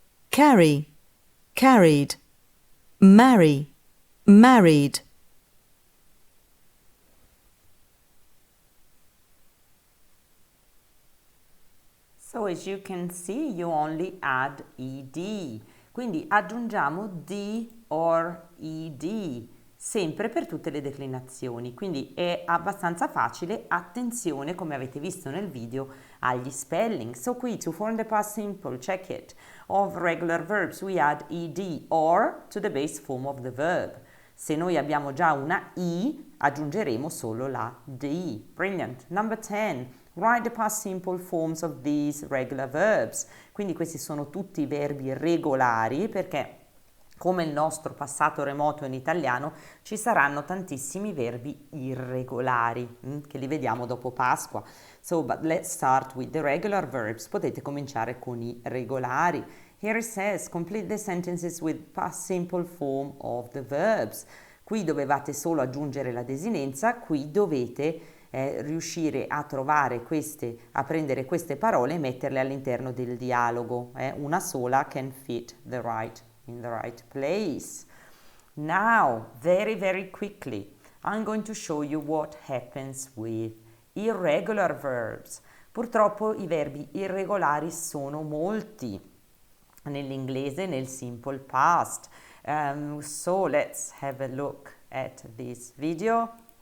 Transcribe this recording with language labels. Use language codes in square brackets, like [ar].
[en] Carry. Carried. Marry. Married. So as you can see, you only add ed. [it] Quindi aggiungiamo d or ed, sempre per tutte le declinazioni. Quindi è abbastanza facile. Attenzione, come avete visto nel video, agli spelling. [en] So qui, to form the past simple, check it. Of regular verbs, we add ed or to the base form of the verb. [it] Se noi abbiamo già una i, aggiungeremo solo la d. [en] Brilliant. Number 10. Write the past simple forms of these regular verbs. [it] Quindi questi sono tutti verbi regolari, perché come il nostro passato remoto in italiano ci saranno tantissimi verbi irregolari, che li vediamo dopo Pasqua. [en] So, but let's start with the regular verbs. [it] Potete cominciare con i regolari. [en] Here it says, complete the sentences with past simple form of the verbs. [it] Qui dovevate solo aggiungere la desinenza, qui dovete riuscire a trovare a prendere queste parole e metterle all'interno del dialogo. Una sola [en] can fit in the right place. Now, very, very quickly, I'm going to show you what happens with irregular verbs. [it] Purtroppo i verbi irregolari sono molti nell'inglese nel simple past. [en] So let's have a look at this video.